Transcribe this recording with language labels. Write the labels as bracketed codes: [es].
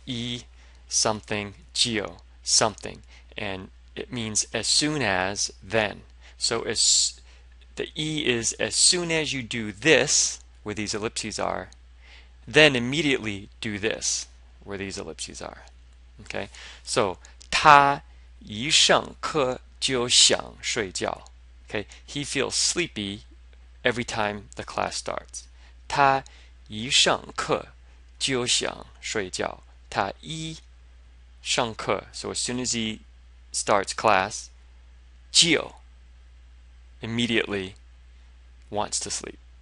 [en] E something, geo something. And it means as soon as, then. So as the E is as soon as you do this, where these ellipses are, then immediately do this, where these ellipses are. Okay, so [zh] 他一上课就想睡觉. [en] Okay, he feels sleepy every time the class starts. [zh] 他一上课就想睡觉. 他一上课, [en] so as soon as he starts class, 就 immediately wants to sleep.